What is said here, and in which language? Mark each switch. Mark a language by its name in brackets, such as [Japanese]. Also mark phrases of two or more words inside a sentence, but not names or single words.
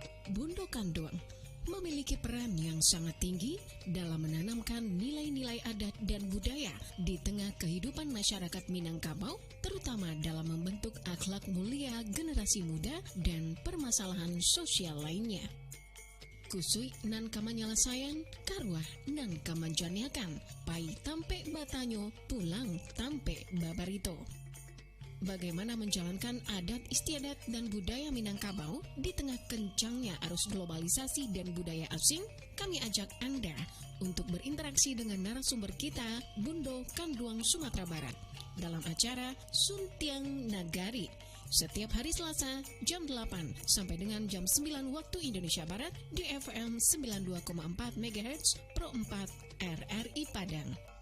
[Indonesian] Bundo Kanduang memiliki peran yang sangat tinggi dalam menanamkan nilai-nilai adat dan budaya di tengah kehidupan masyarakat Minangkabau, terutama dalam membentuk akhlak mulia generasi muda dan permasalahan sosial lainnya. [Minangkabau] Kusui nan kamanyelesaian, karwah nan kamanjaniakan, pai tampe batanyo, pulang tampe babarito. [Indonesian] Bagaimana menjalankan adat istiadat dan budaya Minangkabau di tengah kencangnya arus globalisasi dan budaya asing? Kami ajak Anda untuk berinteraksi dengan narasumber kita, Bundo Kanduang, Sumatera Barat, dalam acara Suntiang Nagari, setiap hari Selasa jam 8 sampai dengan jam 9 waktu Indonesia Barat di FM 92,4 MHz Pro 4 RRI Padang.